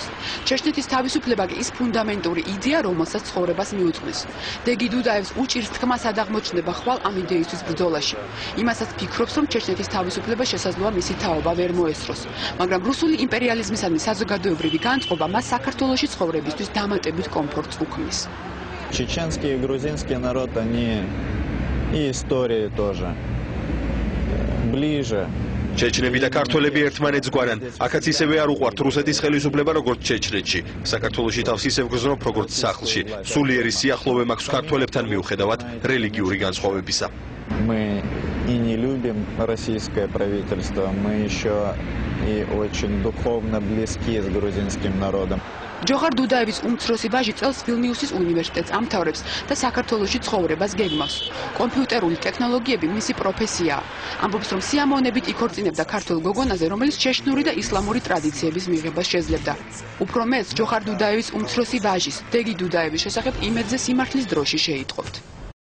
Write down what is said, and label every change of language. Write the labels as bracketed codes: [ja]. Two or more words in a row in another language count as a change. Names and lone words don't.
[ka] ჩეჩნეთის თავისუფლება კი ის ფუნდამენტური იდეა, რომელსაც ცხოვრებას მიუძღვნის. დეგი დუდაევს უჭირს თქმას ადაღმოჩნდება ხვალ ამ იდეისთვის ბრძოლაში. იმასაც ფიქრობს, რომ ჩეჩნეთის თავისუფლება შესაძლოა მისი თაობა ვერ მოესწროს. მაგრამ რუსული იმპერიალიზმისადმი საზოგადოებრივი განწყობა მას საქართველოში ცხოვრებისთვის დამატებით კომფორტს უქმნის. [ru] чеченский и грузинский народ, они и истории тоже ближе. [ka] ჩეჩნები და ქართველები ერთმანეთს გვარან. აქაც ისევე არ უყვართ რუსეთის ხელისუფლება, როგორც ჩეჩნეთში. საქართველოში თავს ისევ გრძნობ, როგორც სახლში. სულიერი სიახლოვე მაქვს ქართველებთან მიუხედავად რელიგიური განსხვავებისა. [ru] Мы и не любим российское правительство, мы еще и очень духовно близки с грузинским народом. [ka] ჯოხარ დუდაევის უმცროსი ვაჟი წელს ვილნიუსის უნივერსიტეტს ამთავრებს და საქართველოში ცხოვრებას გეგმავს. კომპიუტერული ტექნოლოგიები მისი პროფესიაა. ამბობს, რომ სიამოვნებით იქორწინებდა ქართულ გოგონაზე, რომელიც ჩეჩნური და ისლამური ტრადიციების მიღებას შეძლებდა. უფრო მეც ჯოხარ დუდაევის უმცროსი ვაჟის, დეგი დუდაევის შესახებ იმედზე სიმართლის დროში შეიტყობთ.